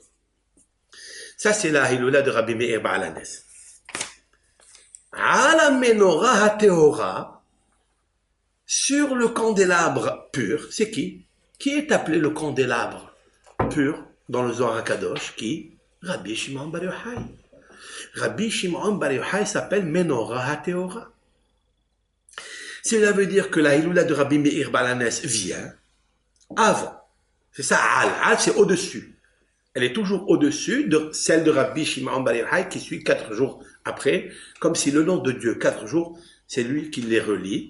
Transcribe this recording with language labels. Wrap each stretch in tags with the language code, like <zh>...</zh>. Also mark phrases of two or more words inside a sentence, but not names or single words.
<fr>Ça, c'est la Hiloula de Rabbi Meir Baal HaNes. À la</fr> <he>מנורה הטהורה,</he> <fr>sur le candélabre pur, c'est qui? Qui est appelé le candélabre pur dans le Zohar HaKadosh? Qui? Rabbi Shimon Bar Yochai. Rabbi Shimon Bar Yochai s'appelle</fr> <he>מנורה הטהורה.</he> <fr>Cela veut dire que la Hiloula de Rabbi Meir Baal HaNes vient avant. C'est ça, Al, c'est au-dessus. Elle est toujours au-dessus de celle de Rabbi Shimon Bar Yochai qui suit 4 jours après, comme si le nom de Dieu, 4 jours, c'est lui qui les relie.</fr>